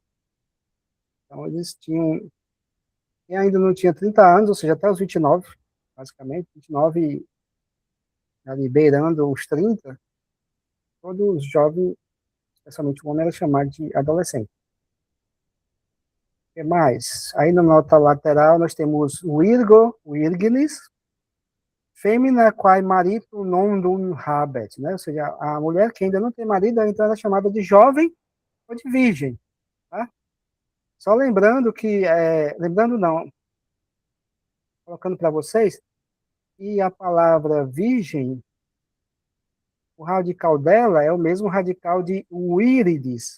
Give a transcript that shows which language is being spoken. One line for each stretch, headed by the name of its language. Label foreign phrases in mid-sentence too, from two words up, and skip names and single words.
Portuguese: Então eles tinham, quem ainda não tinha 30 anos, ou seja, até os 29, basicamente, 29 ali beirando os 30, todos os jovens, especialmente o homem, era chamado de adolescente. O que mais? Aí na nota lateral nós temos o Virgo, o Virginis,
Latin: Femina quae marito non dum habet,
Portuguese: né? Ou seja, a mulher que ainda não tem marido, então ela é chamada de jovem ou de virgem, tá? Só lembrando que, lembrando não, colocando para vocês, que a palavra virgem, o radical dela é o mesmo radical de Wírides.